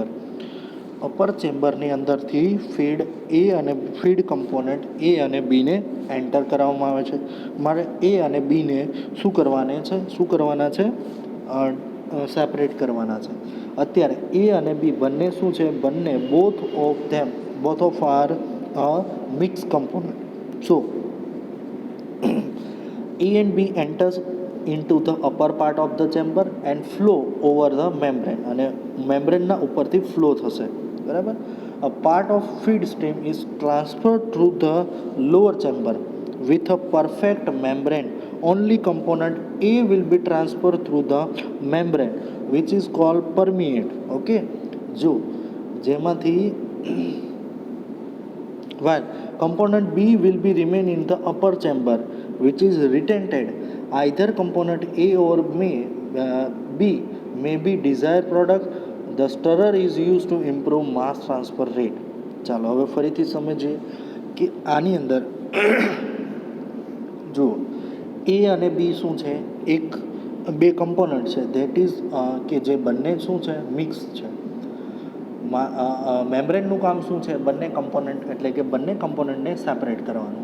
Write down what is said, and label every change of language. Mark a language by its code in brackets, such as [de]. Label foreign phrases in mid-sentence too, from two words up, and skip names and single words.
[en] upper chamberની [gu] અંદરથી ફીડ A અને [en] feed component [gu] A અને B ને એન્ટર કરાવવામાં આવે છે. મારે A અને B ને શું કરવાના છે, સેપરેટ કરવાના છે. અત્યારે A અને B બંને શું છે, બંને [en] both of are mixed component. So A and B enters into the upper part of the chamber and flow over the membrane, [gu] અને મેમ્બ્રેનના ઉપરથી ફ્લો થશે, બરાબર. [en] A part of feed stream is transferred through the lower chamber with a perfect membrane. Only component A will be transferred through the membrane which is called permeate. Okay, [gu] જો જેમાંથી [en] while component B will be remain in the upper chamber which is retented. Either component A or B may be desired product. The stirrer is used to improve mass transfer rate. [gu] ચાલો હવે ફરીથી સમજીએ કે આની અંદર જુઓ એ અને બી શું છે, એક બે કમ્પોનન્ટ છે [en] that is [gu] કે જે બંને શું છે, મિક્સ છે. મેમ્બ્રેનનું કામ શું છે, બંને કમ્પોનન્ટ એટલે કે બંને કમ્પોનન્ટને સેપરેટ કરવાનું.